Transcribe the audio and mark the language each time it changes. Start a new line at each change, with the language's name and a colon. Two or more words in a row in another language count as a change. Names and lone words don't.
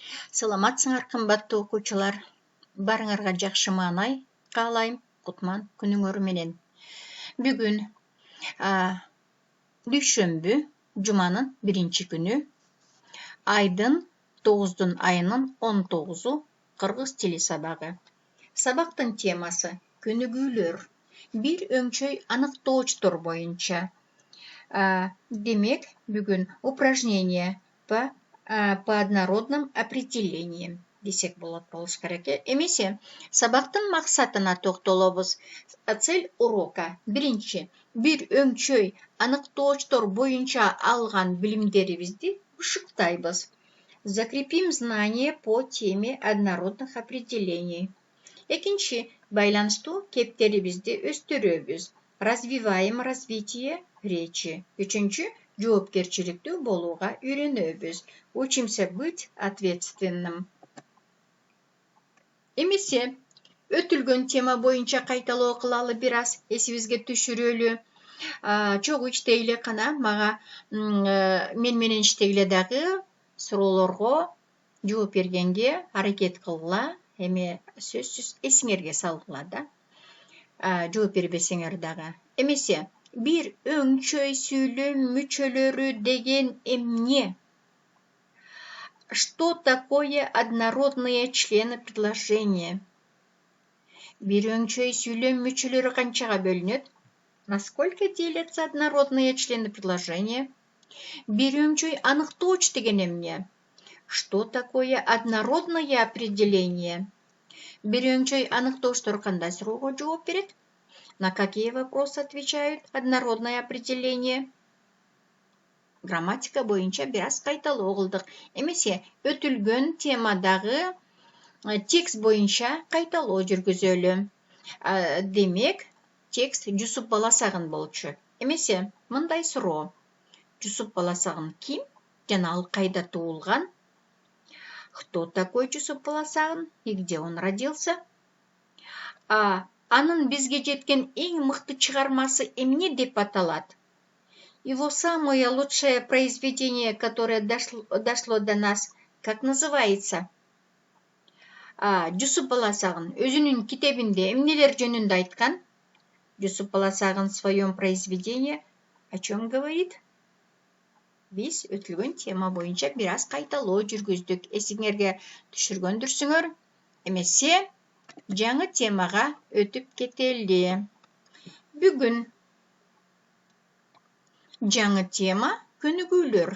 Kyrgyz: Саламатсыңар, қымбатты оқушылар. Барыңарға жақсы маанай каалайм. Кутман күнүңөр менен. Бүгүн дүйшөмбү, жуманын 1-чи күнү. Айдын 9 айынын 19-у кыргыз тили сабагы. Сабактын темасы көнүгүүлөр. Бир өңчөй аныктоочтор боюнча. Демек, бүгүн
Russian: упражнение по однородным определениям
Kyrgyz: десек болот болуш керек. Эмесе, сабактын максатына токтолобуз.
Russian: Цель урока.
Kyrgyz: Биринчи, бир өңчөй аныктоочтор боюнча алган билимдерибизди ушуктайбыз.
Russian: Закрепим знания по теме однородных определений.
Kyrgyz: Экинчи, байланыштуу кептерибизди өстүрөбүз.
Russian: Развиваем развитие речи.
Kyrgyz: Үчүнчү, жоопкерчиликтүү болууга үйрөнөбүз.
Russian: Учимся быть ответственным.
Kyrgyz: Эмесе, өтүлгөн тема боюнча кайталоо кылалы бир аз, эсибизге түшүрөлү. Чогуу иштейле кана, мага мен менен иштейле дагы суроолорго жооп бергенге аракет кылгыла. Эми сөзсүз эсиңерге салгыла да. Жооп бербесеңер дагы. Эмесе, бир өңчөй сүйлөм мүчөлөрү деген эмне?
Russian: Что такое однородные члены предложения?
Kyrgyz: Бир өңчөй сүйлөм мүчөлөрү канчага бөлүнөт?
Russian: Насколько делятся однородные члены предложения?
Kyrgyz: Бир өңчөй аныктооч деген эмне?
Russian: Что такое однородное определение?
Kyrgyz: Бир өңчөй аныктоочтор кандай суроого жооп берет?
Russian: На какие вопросы отвечают однородное определение?
Kyrgyz: Грамматика боюнча бир аз кайталоо кылдык. Эмесе, өтүлгөн темадагы текст боюнча кайталоо жүргүзөлү. Демек, текст Жусуп Баласагын болчу. Эмесе, мындай суроо. Жусуп Баласагын ким? Жана ал кайда туулган?
Russian: Кто такой Жусуп Баласагын? И где он родился?
Kyrgyz: Анын бизге жеткен эң мыкты чыгармасы эмне деп аталат?
Russian: Его самое лучшее произведение, которое дошло до нас, как называется?
Kyrgyz: Жусуп Баласагын өзүнүн китебинде эмнелер жөнүндө айткан?
Russian: Жусуп Баласагын в своем произведении о чем говорит?
Kyrgyz: Биз өтүлгөн тема боюнча бир аз кайталоо жүргүздүк. Эсиңерге түшүргөндүрсүңөр. Эмесе, жаңы темага өтүп кетели. Бүгүн жаңы тема көнүгүүлөр.